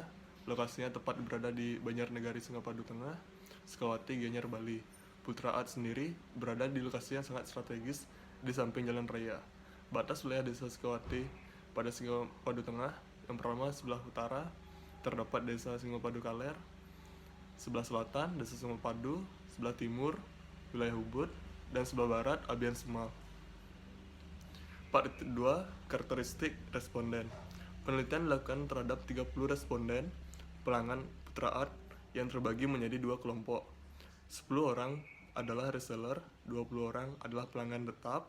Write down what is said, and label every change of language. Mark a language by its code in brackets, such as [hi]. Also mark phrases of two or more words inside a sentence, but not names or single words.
[id] Lokasinya tepat berada di Banjarnegari Singapadu Tengah, Sukawati, Gianyar, Bali. Putraat sendiri berada di lokasi yang sangat strategis di samping jalan raya. Batas wilayah Desa Sukawati pada Singapadu Tengah, yang pertama sebelah utara terdapat Desa Singapadu Kaler, sebelah selatan Desa Singapadu, sebelah timur wilayah Ubud, dan sebelah barat Abian Semal. Part 2, karakteristik responden. Penelitian dilakukan terhadap 30 responden pelanggan Putraat yang terbagi menjadi dua kelompok. 10 orang adalah reseller, 20 orang adalah pelanggan tetap.